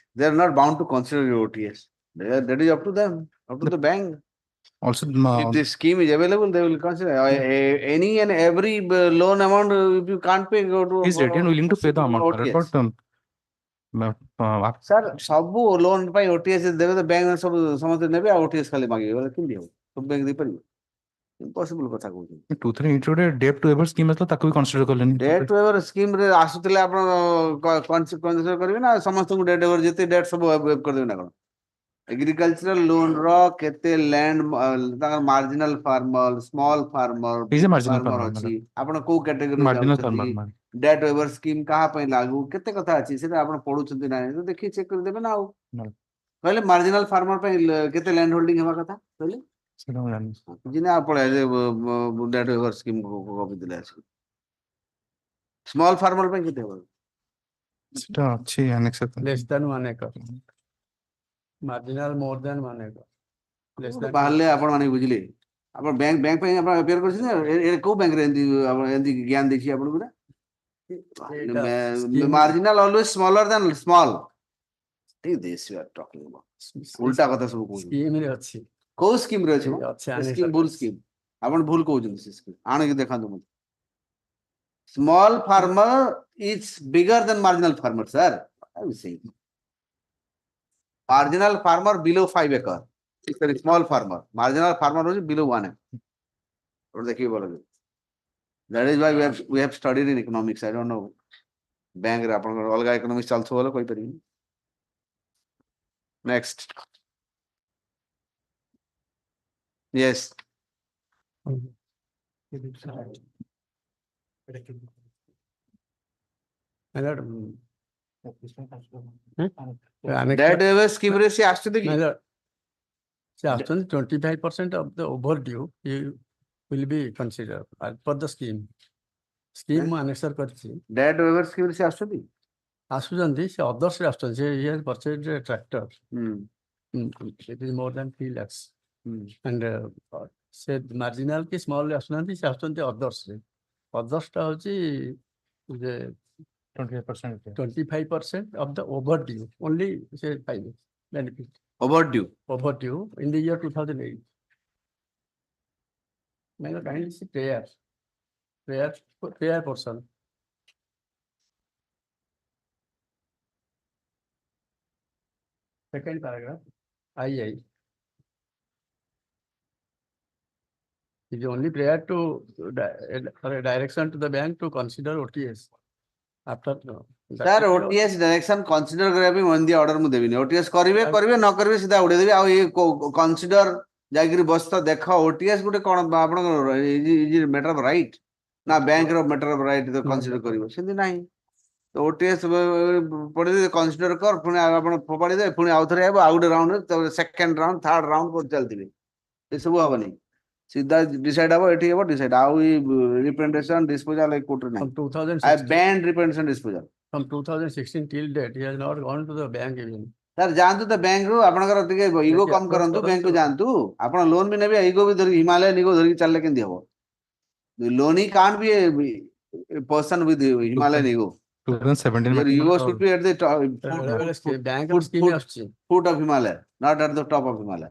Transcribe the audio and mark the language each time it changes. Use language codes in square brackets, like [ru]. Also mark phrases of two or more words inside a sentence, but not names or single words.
[en] They are not bound to consider your OTS. That is up to them, up to the bank. Also, if the scheme is available, they will consider any and every loan amount. If you can't pay, go to. He's ready and willing to pay the amount. OTS. But Sir, [or] ସବୁ loan ପାଇଁ OTS ଦେବେ ତ bank ସବୁ ସମସ୍ତେ ନେବେ ଆଉ OTS ଖାଲି ମାଗିବେ ବୋଲେ କେମିତି ହବ? ସବୁ bank ଦେଇପାରିବ? Impossible କଥା କହୁଛନ୍ତି। 2-3 [en] introduced debt to ever scheme [or] ଆସିଲା ତାକୁ ବି consider କଲେନି। [en] Debt to ever scheme [or] ରେ ଆସୁଥିଲେ ଆପଣ consider କରିବେ ନା ସମସ୍ତଙ୍କୁ [en] debt ever [or] ଯେତେ debt ସବୁ waive କରିଦେବେ ନା କଣ? [en] Agricultural loan [or] ର କେତେ land ତାଙ୍କର [en] marginal farmer, small farmer, He's a big marginal farmer farmer, [or] ଅଛି। ଆପଣ କୋଉ category ରେ marginal ଯାଉଛନ୍ତି? [en] farmer, man. Debt waiver scheme [or] କାହା ପାଇଁ ଲାଗୁ କେତେ କଥା ଅଛି ସେଟା ଆପଣ ପଢୁଛନ୍ତି ନା ନାହିଁ ଦେଖି ଚେକ୍ କରିଦେବେ ନା ଆଉ। କହିଲେ [en] marginal farmer [or] ପାଇଁ କେତେ [en] land holding [or] ହେବା କଥା କହିଲେ? ସେଟା ମୁଁ ଜାଣିନି। ଜିନା ପଳେଇ [en] debt waiver scheme [or] କପି ଦେଲେ ଆସିକି। [en] Small farmer [or] ପାଇଁ କେତେ ହେବ? ସେଟା ଅଛି annex ରେ। [en] Less than 1 acre. Marginal more than 1 acre. Less than [or] ବାହାରିଲେ ଆପଣ ମାନେ ବୁଝିଲେ ଆପଣ ବ୍ୟାଙ୍କ ପାଇଁ ଆପଣ ଆପ୍ଲାଏ କରିଛନ୍ତି କୋଉ ବ୍ୟାଙ୍କରେ ଏମିତି ଜ୍ଞାନ ଦେଇଛି ଆପଣଙ୍କୁ ନା [en] marginal always smaller than small. This you are talking about. [or] ଉଲ୍ଟା କଥା ସବୁ କହୁଛନ୍ତି। scheme ରେ ଅଛି। କୋଉ ସ୍କିମ୍ ରେ ଅଛି? ଅଛି ସ୍କିମ୍ ଭୁଲ ସ୍କିମ୍। ଆପଣ ଭୁଲ କହୁଛନ୍ତି ସେ ସ୍କିମ୍। ଆଣିକି ଦେଖାନ୍ତୁ ମୋତେ। [en] Small farmer is bigger than marginal farmer, sir. What are you saying? Marginal farmer below 5 acre. Sorry, small farmer. Marginal farmer is below 1 acre. That is why we have studied in economics. I don't know. [or] Bank ରେ ଆପଣଙ୍କର ଅଲଗା economics ଚାଲୁଥିବ ବୋଲେ କହିପାରିବି। [en] Next. Yes. Debt waiver scheme [or] ରେ ସେ ଆସୁଛନ୍ତି କି? ସେ ଆସୁଛନ୍ତି [en] 25% of the overdue will be considered as per the scheme. [or] Scheme ମୁଁ annexure କରିଛି। [en] Debt waiver scheme [or] ରେ ସେ ଆସୁଛନ୍ତି? ଆସୁଛନ୍ତି ସେ others ରେ ଆସୁଛନ୍ତି। ସେ [en] he has purchased a tractor. It is more than 3 lakhs. And [or] ସେ marginal କି small ରେ ଆସୁନାହାନ୍ତି ସେ ଆସୁଛନ୍ତି others ରେ। [en] Others [or] ଟା ହଉଛି [en] 25% of the overdue only [or] ସେ ପାଇବେ [en] benefit. Overdue in the year 2008. May I kindly see prayer portion. Second paragraph, II. It is only prior to for a direction to the bank to consider OTS. After [or] Sir, OTS direction consider କରିବା ପାଇଁ [en] on the order [or] ମୁଁ ଦେବିନି OTS କରିବେ ନ କରିବେ ସିଧା ଉଡେଇ ଦେବି ଆଉ ଏ consider ଯାଇକିରି ବସ୍ତା ଦେଖ OTS ଗୋଟେ କଣ ଆପଣଙ୍କର [en] is matter of right [or] ନା bank ର [en] matter of right [or] consider କରିବ ସେମିତି ନାହିଁ ତ OTS ପଢିଦେବେ consider କର ପୁଣି ଆପଣ ଫୋପାଡ଼ି ଦେବେ ପୁଣି ଆଉ ଥରେ ହେବ ଆଉ ଗୋଟେ ରାଉଣ୍ଡ [en] second round third round [or] କରି ଚାଲିଥିବେ ଏସବୁ ହବନି ସିଧା decide ହବ ଏଠି ହବ decide ଆଉ [en] representation disposal [or] ଏ କୋର୍ଟରେ ନାହିଁ [en] from 2016. I banned representation disposal. From 2016 till date, he has not gone to the bank even. Sir, [or] ଯାଆନ୍ତୁ ତ ବ୍ୟାଙ୍କ ରୁ ଆପଣଙ୍କର ଟିକେ ଇଗୋ କମ କରନ୍ତୁ ବ୍ୟାଙ୍କ କୁ ଯାଆନ୍ତୁ ଆପଣ ଲୋନ ବି ନେବେ ଇଗୋ ବି ଧରି ହିମାଲୟ ଇଗୋ ଧରିକି ଚାଲିଲେ କେମିତି ହବ ଲୋନ ହି [en] can't be a person with Himalayan ego. 2017 Your ego should be at the top, Bank foot of Himalaya, not at the top of Himalaya.